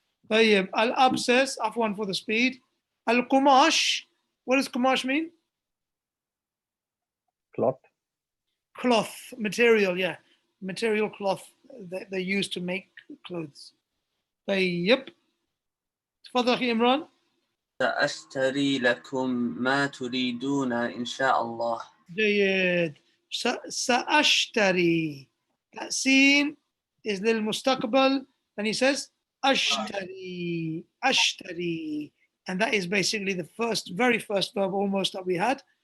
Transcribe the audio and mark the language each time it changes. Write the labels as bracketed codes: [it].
[en] Al-ab says, afwan for the speed. Al-qumash, what does qumash mean? Cloth. Cloth, material, yeah. Material cloth that they use to make clothes. [ar] طيب. تفضل أخي إمران. سأشتري لكم ما تريدون إن شاء الله. جيد. سأشتري. [en] That scene is للمستقبل, and he says أشتري. [ar] أشتري. [en] And that is basically the very first verb almost that we had.